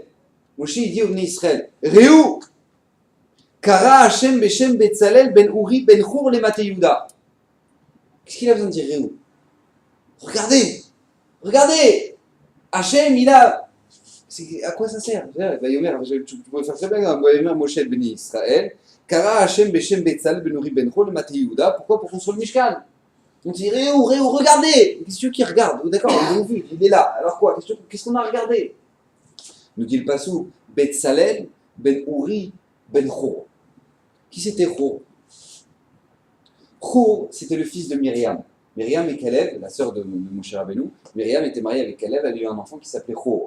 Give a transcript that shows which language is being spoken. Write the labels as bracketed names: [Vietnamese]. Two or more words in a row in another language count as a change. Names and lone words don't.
[Hebrew] Moshe [French] il dit au [Hebrew] בני ישראל ראו קרא השם בשם בצלאל בן אורי בן חור למטה יהודה. [French] Qu'est-ce qu'il a besoin de dire Réou? Regardez, Hashem il a. À quoi ça sert? Vayomer, tu peux faire très bien. [Hebrew] ויאמר משה אל בני ישראל קרא השם בשם בצלאל בן אורי בן חור למטה יהודה. Pourquoi? [French] Pour construire le Mishkan. On dit Réou, regardez. Qu'est-ce que qui regarde? D'accord, ils l'ont vu, il est là. Alors quoi? Qu'est-ce qu'on a regardé? Nous dit le passou, Betzalel, Ben Uri, Ben Hur. Qui c'était Hur? Hur, c'était le fils de Myriam. Myriam et Caleb, la sœur de Moshe Rabbeinu, Myriam était mariée avec Caleb, elle a eu un enfant qui s'appelait Hur.